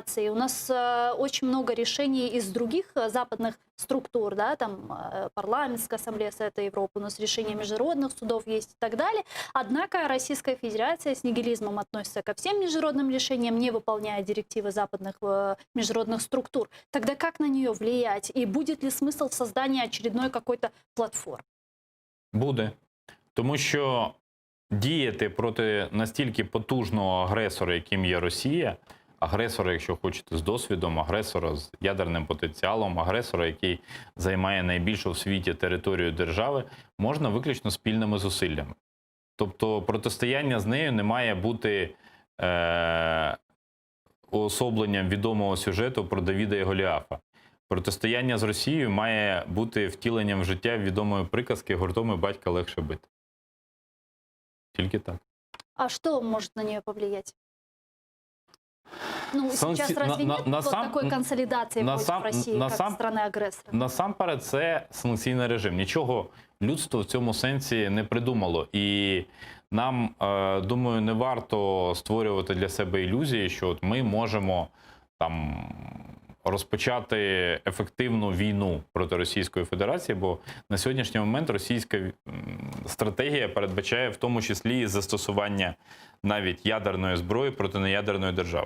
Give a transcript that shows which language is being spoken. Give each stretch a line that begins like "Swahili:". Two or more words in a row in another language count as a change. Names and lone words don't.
Russian: У нас очень много решений из других западных структур, да, там парламентская ассамблея Совета Европы, у нас решения международных судов есть и так далее. Однако Российская Федерация с нигилизмом относится ко всем международным решениям, не выполняя директивы западных международных структур. Тогда как на нее влиять? И будет ли смысл в создании очередной какой-то платформы?
Ukrainian: Буде. Тому що діяти проти настільки потужного агресора, яким є Росія, агресора, якщо хочете, з досвідом, агресора з ядерним потенціалом, агресора, який займає найбільшу в світі територію держави, можна виключно спільними зусиллями. Тобто протистояння з нею не має бути уособленням відомого сюжету про Давіда і Голіафа. Протистояння з Росією має бути втіленням в життя відомої приказки «Гуртом і батька легше бити». Тільки так.
Russian: А что может на нее повлиять? Ну, сейчас разве нет вот такой консолидации против России, как страны-агрессора?
Ukrainian: Насамперед, це санкційний режим. Нічого людство в цьому сенсі не придумало. І нам, думаю, не варто створювати для себе ілюзії, що от ми можемо там розпочати ефективну війну проти Російської Федерації, бо на сьогоднішній момент російська стратегія передбачає в тому числі і застосування навіть ядерної зброї проти неядерної держави.